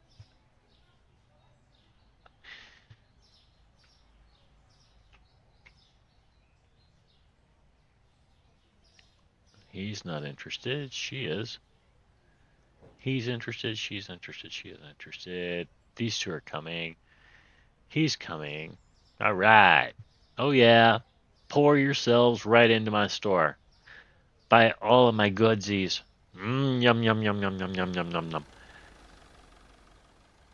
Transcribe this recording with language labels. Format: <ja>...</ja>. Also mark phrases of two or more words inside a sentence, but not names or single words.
<en>He's not interested. She is. He's interested. She's interested. She is interested. These two are coming. He's coming. All right. Oh, yeah. Pour yourselves right into my store. Buy all of my goodsies. Yum, yum, yum, yum, yum, yum, yum, yum, yum.</en>